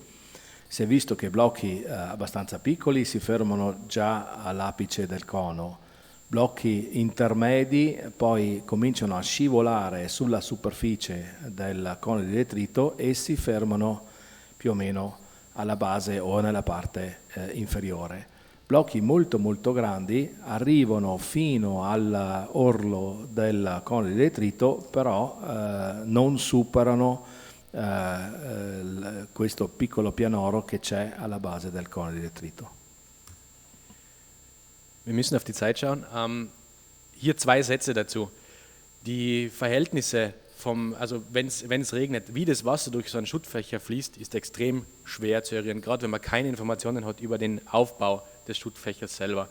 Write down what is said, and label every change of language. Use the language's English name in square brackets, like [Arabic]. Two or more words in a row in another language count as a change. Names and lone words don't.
[Italian] Si è visto che blocchi abbastanza piccoli si fermano già all'apice del cono, blocchi intermedi poi cominciano a scivolare sulla superficie del cono di detrito e si fermano più o meno alla base o nella parte inferiore. Blocchi molto molto grandi arrivano fino all'orlo del cono di detrito, però non superano questo piccolo pianoro che c'è alla base del cono di detrito. [German] Wir müssen auf die Zeit schauen. Hier 2 Sätze dazu. Die Verhältnisse also wenn es regnet, wie das Wasser durch so einen Schuttfächer fließt, ist extrem schwer zu errichten, gerade wenn man keine Informationen hat über den Aufbau des Schuttfächers selber.